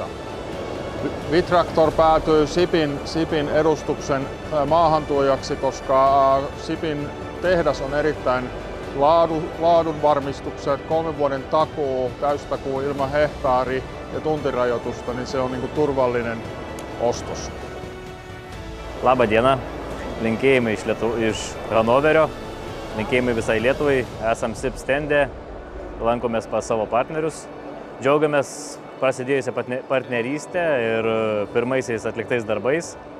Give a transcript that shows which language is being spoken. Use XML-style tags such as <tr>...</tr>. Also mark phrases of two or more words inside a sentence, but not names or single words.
<fi>Vitraktor päätyi SIPin edustuksen maahantuojaksi, koska SIPin tehdas on erittäin laadun varmistukset, 3 vuoden takuu, täystakuu ilman hehtaari- ja tuntirajoitusta, niin se on niin kuin turvallinen ostos.</fi> <lt>Labą dieną, linkėjimai iš Hanoverio. Linkėjimai visai Lietuvai, esam SIP stende, lankomės pas savo partnerius, džiaugiamės prasidėjusią partnerystę ir pirmaisiais atliktais darbais.</lt>